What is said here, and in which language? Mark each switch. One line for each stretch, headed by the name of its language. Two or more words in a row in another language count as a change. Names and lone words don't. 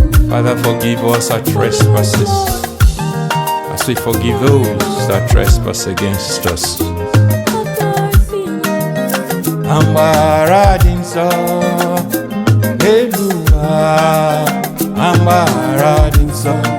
English: Father, forgive us our trespasses. as we forgive those that trespass against us.
Igbo: Amara dị nsọ, n'elu ụwa, amara dị nsọ.